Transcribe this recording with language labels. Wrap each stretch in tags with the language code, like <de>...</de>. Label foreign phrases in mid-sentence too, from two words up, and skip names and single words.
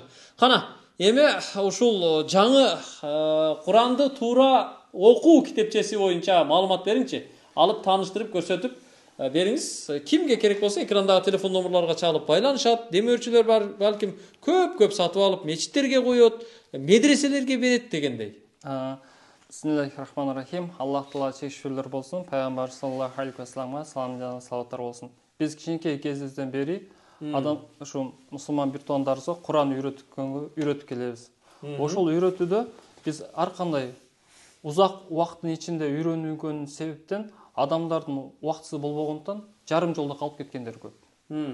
<ky>Кана, эми ушул жаңы Куранды туура окуу китепчеси боюнча маалымат бериңчи. Алып тааныштырып көрсөтүп бериңиз. Кимге керек болсо экрандагы телефон номерлорго чалып байланышат. Демөөрчүлөр бар, балким көп сатып алып мечиттерге коёт, медреселерге берет дегендей.</ky> <ar>بسم الله الرحمن الرحيم.</ar> <ky>Аллах Таала чекшүүлөр болсун. Пайгамбар</ky> <ar>صلى الله عليه وسلم</ar> <ky>салам жана салаваттар болсун. Биз кичинекей кезибизден бери адам ушу мусулман бир туугандарыбызга Куран үйрөтүп келебиз. Ошол үйрөтүүдө биз ар кандай узак убакыттын ичинде үйрөнгөн себептен адамдардын убактысы болбогондуктан жарым жолдо калып кеткендер көп.</ky>